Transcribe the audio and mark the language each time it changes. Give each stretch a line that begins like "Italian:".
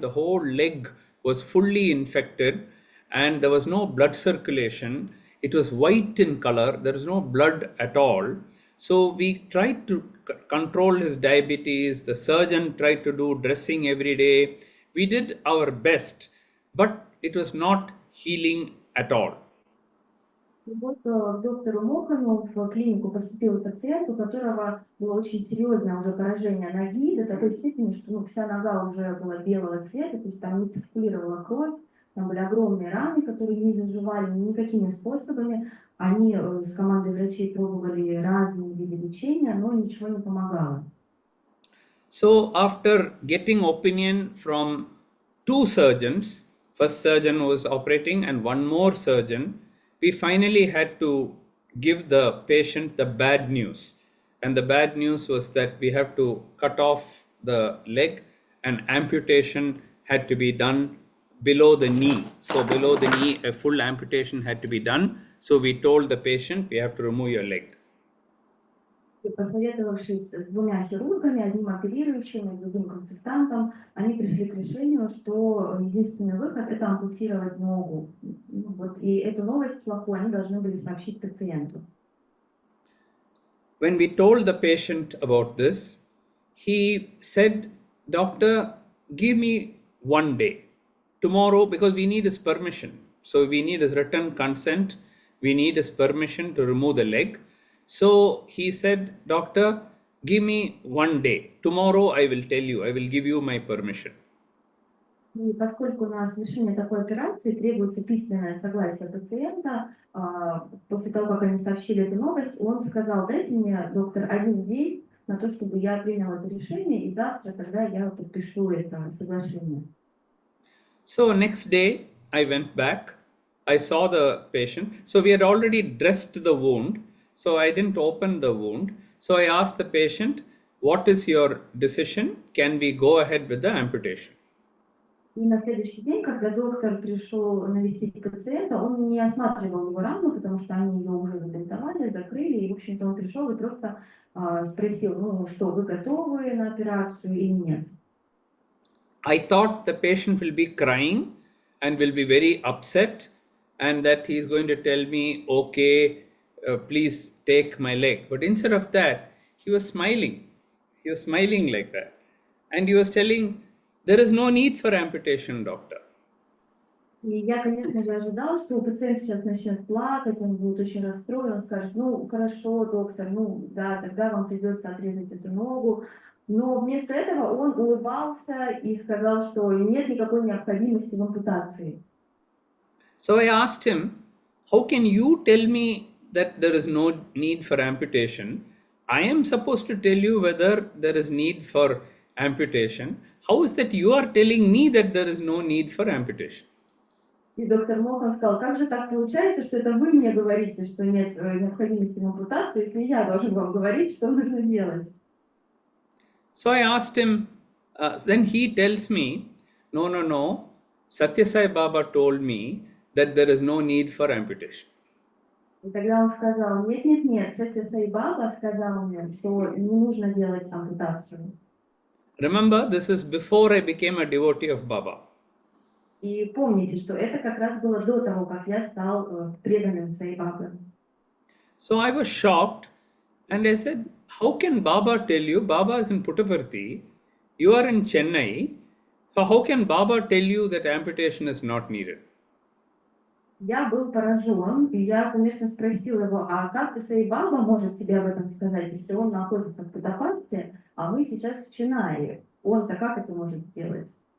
English: The whole leg was fully infected, and there was no blood circulation. It was white in color. There was no blood at all. So we tried to control his diabetes. The surgeon tried to do dressing every day. We did our best, but it was not healing at all.
Russian: И вот к доктору Мохану в клинику поступил пациент, у которого было очень серьезное уже поражение ноги, до такой степени, что вся нога уже была белого цвета, то есть там не циркулировала кровь, там были огромные раны, которые не заживали никакими способами. Они с командой врачей пробовали разные виды лечения, но ничего не помогало.
English: So after getting opinion from two surgeons, first surgeon was operating and one more surgeon, we finally had to give the patient the bad news. And the bad news was that we have to cut off the leg, and amputation had to be done below the knee. So below the knee, a full amputation had to be done. So we told the patient, we have to remove your leg.
Russian: И посоветовавшись с двумя хирургами, одним оперирующим и другим консультантом, они пришли к решению, что единственный выход – это ампутировать ногу. Вот, и эту новость плохую они должны были сообщить пациенту.
English: When we told the patient about this, he said, "Doctor, give me 1 day. Tomorrow," because we need his permission. So we need his written consent. We need his permission to remove the leg. So he said, "Doctor, give me 1 day. Tomorrow I will tell you, I will give you my permission."
Russian: И поскольку на совершение такой операции требуется письменное согласие пациента, после того, как они сообщили эту новость, он сказал: "Дайте мне, доктор, 1 день на то, чтобы я принял это решение, и завтра тогда я подпишу это соглашение."
English: So next day I went back. I saw the patient. So we had already dressed the wound. So I didn't open the wound. So I asked the patient, "What is your decision? Can we go ahead with the amputation?"
Russian: И на следующий день, когда доктор пришел навестить пациента, он не осматривал его рану, потому что они ее уже забинтовали, закрыли, и, в общем-то, он пришел и просто спросил: "Ну что, вы готовы на операцию или нет?"
English: I thought the patient will be crying and will be very upset, and that he is going to tell me, "Okay, please take my leg." But instead of that, he was smiling. He was smiling like that. And he was telling, "There is no need for amputation, doctor."
Russian: И я, конечно же, ожидала, что пациент сейчас начнет плакать, он будет очень расстроен, он скажет: "Ну, хорошо, доктор, ну да, тогда вам придется отрезать эту ногу." Но вместо этого он улыбался и сказал, что нет никакой необходимости в ампутации.
English: So I asked him, "How can you tell me that there is no need for amputation? I am supposed to tell you whether there is need for amputation. How is that you are telling me that there is no need for amputation?"
Russian: И доктор Мохан сказал: "Как же так получается, что это вы мне говорите, что нет необходимости в ампутации, если я должен вам говорить, что нужно делать?"
English: So I asked him, then he tells me, no, Satья Саи Баба told me that there is no need for amputation.
Russian: И тогда он сказал: "Нет, Сатья Саи Баба сказал мне, что не нужно делать ампутацию."
English: Remember, this is before I became a devotee of Baba.
Russian: И помните, что это как раз было до того, как я стал преданным Саи Бабы.
English: So I was shocked, and I said, "How can Baba tell you? Baba is in Puttaparthi, you are in Chennai, so how can Baba tell you that amputation is not needed?"
Russian: Я был поражен, и я, конечно, спросил его: "А как Саи Баба может тебе об этом сказать, если он находится в Путтапарте, а мы сейчас в Ченнаи? Он-то как это может сделать?"